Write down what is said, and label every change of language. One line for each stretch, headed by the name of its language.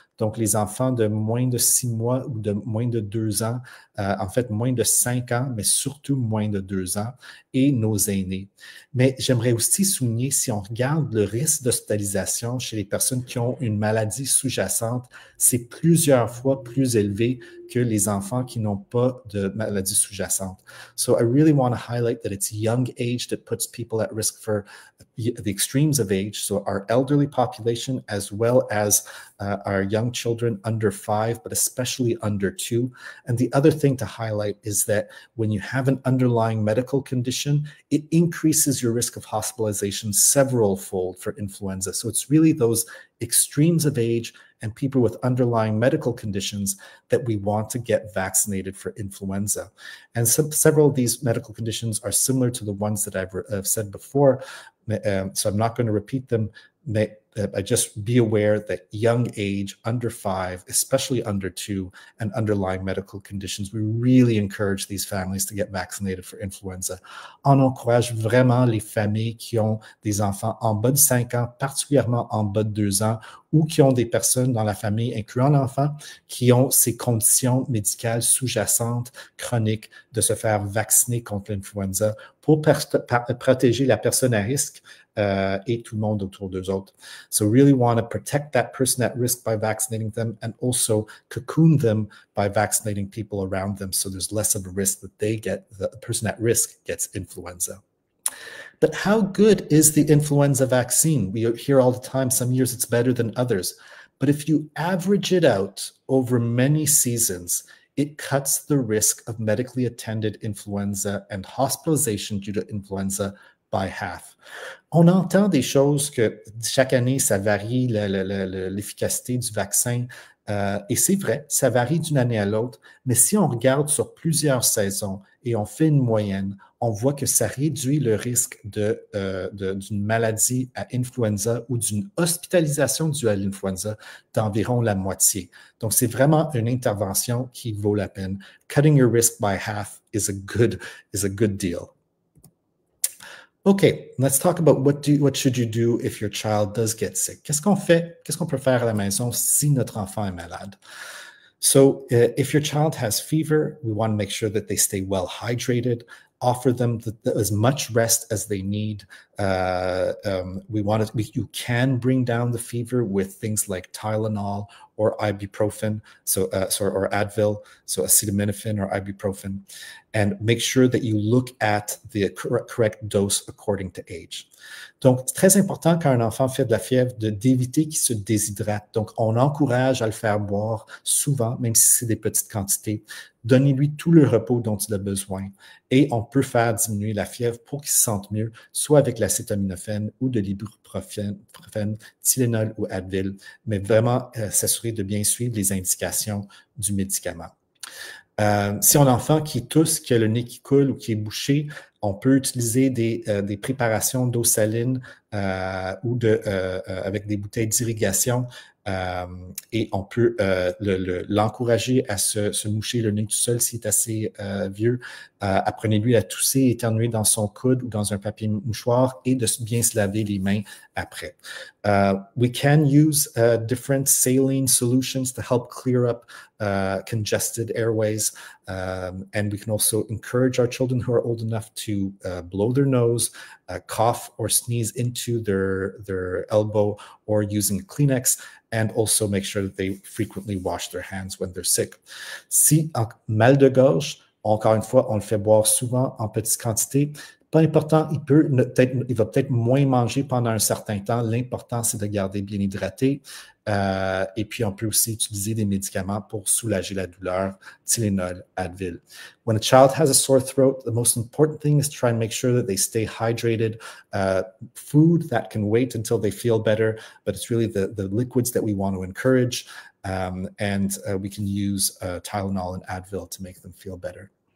French: Donc, les enfants de moins de 6 mois ou de moins de 2 ans, en fait, moins de 5 ans, mais surtout moins de 2 ans, et nos aînés. Mais j'aimerais aussi souligner, si on regarde le risque d'hospitalisation chez les personnes qui ont une maladie sous-jacente, c'est plusieurs fois plus élevé que les enfants qui n'ont pas de maladie sous-jacente.
English: So I really want to highlight that it's young age that puts people at risk for the extremes of age, so our elderly population as well as our young children under 5, but especially under 2. And the other thing to highlight is that when you have an underlying medical condition, it increases your risk of hospitalization several-fold for influenza. So it's really those extremes of age and people with underlying medical conditions that we want to get vaccinated for influenza. And several of these medical conditions are similar to the ones that I've said before, so I'm not going to repeat them. I just be aware that young age, under 5, especially under 2, and underlying medical conditions, we really encourage these families to get vaccinated for influenza.
French: On encourage vraiment les familles qui ont des enfants en bas de 5 ans, particulièrement en bas de 2 ans, ou qui ont des personnes dans la famille, incluant l'enfant, qui ont ces conditions médicales sous-jacentes, chroniques, de se faire vacciner contre l'influenza pour protéger la personne à risque et tout le monde autour d'eux autres.
English: So really want to protect that person at risk by vaccinating them and also cocoon them by vaccinating people around them so there's less of a risk that the person at risk gets influenza. But how good is the influenza vaccine? We hear all the time, some years it's better than others. But if you average it out over many seasons, it cuts the risk of medically attended influenza and hospitalization due to influenza by half.
French: On entend des choses que chaque année, ça varie l'efficacité du vaccin. Et c'est vrai, ça varie d'une année à l'autre, mais si on regarde sur plusieurs saisons et on fait une moyenne, on voit que ça réduit le risque d'une maladie à influenza ou d'une hospitalisation due à l'influenza d'environ la moitié. Donc, c'est vraiment une intervention qui vaut la peine.
English: Cutting your risk by half is a good deal. Okay, let's talk about what should you do if your child does get sick.
French: Qu'est-ce qu'on fait? Qu'est-ce qu'on peut faire à la maison si notre enfant est malade?
English: So if your child has fever, we want to make sure that they stay well hydrated, offer them as much rest as they need. You can bring down the fever with things like Tylenol or ibuprofen, or Advil, so acetaminophen or ibuprofen, and make sure that you look at the correct dose according to age.
French: Donc, c'est très important quand un enfant fait de la fièvre d'éviter qu'il se déshydrate. Donc, on encourage à le faire boire souvent, même si c'est des petites quantités. Donnez-lui tout le repos dont il a besoin. Et on peut faire diminuer la fièvre pour qu'il se sente mieux, soit avec l'acétaminophène ou de l'ibuprofène, Tylenol ou Advil, mais vraiment s'assurer de bien suivre les indications du médicament. Si on a un enfant qui tousse, qui a le nez qui coule ou qui est bouché, on peut utiliser des préparations d'eau saline ou avec des bouteilles d'irrigation et on peut l'encourager à se moucher le nez tout seul s'il est assez vieux. Apprenez-lui à tousser, éternuer dans son coude ou dans un papier mouchoir et de bien se laver les mains après.
English: We can use different saline solutions to help clear up congested airways. And we can also encourage our children who are old enough to blow their nose, cough or sneeze into their elbow or using Kleenex, and also make sure that they frequently wash their hands when they're sick.
French: Si mal de gorge, encore une fois, on le fait boire souvent en petite quantité. Pas important, il va peut-être moins manger pendant un certain temps. L'important, c'est de garder bien hydraté. Et puis, on peut aussi utiliser des médicaments pour soulager la douleur, Tylenol, Advil.
English: When a child has a sore throat, the most important thing is to try and make sure that they stay hydrated. Food that can wait until they feel better, but it's really the liquids that we want to encourage. And we can use Tylenol and Advil to make them feel better.